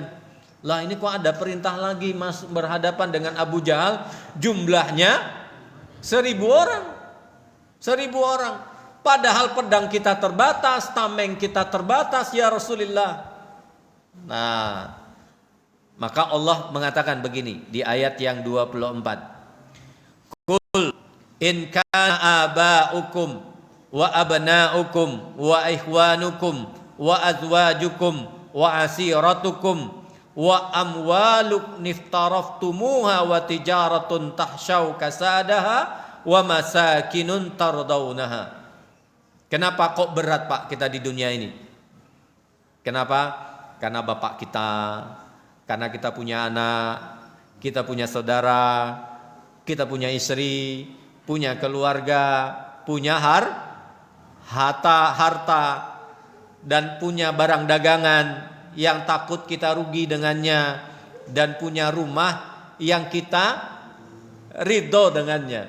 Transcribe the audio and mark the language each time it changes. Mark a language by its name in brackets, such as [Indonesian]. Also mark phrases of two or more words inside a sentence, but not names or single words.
[Indonesian] Lah ini kok ada perintah lagi berhadapan dengan Abu Jahal, jumlahnya 1000 orang. 1000 orang. Padahal pedang kita terbatas, tameng kita terbatas [Arabic] يا رسول الله. [Indonesian] Nah, maka Allah mengatakan begini di ayat yang 24. [Arabic] قل إن كان آباؤكم وأبناؤكم وإخوانكم وأزواجكم وعشيرتكم وأموال اقترفتموها وتجارة تخشون كسادها ومساكن ترضونها. [Indonesian] Kenapa kok berat, Pak, kita di dunia ini? Kenapa? Karena bapak kita, karena kita punya anak, kita punya saudara, kita punya istri, punya keluarga, punya harta, dan punya barang dagangan yang takut kita rugi dengannya, dan punya rumah yang kita ridho dengannya.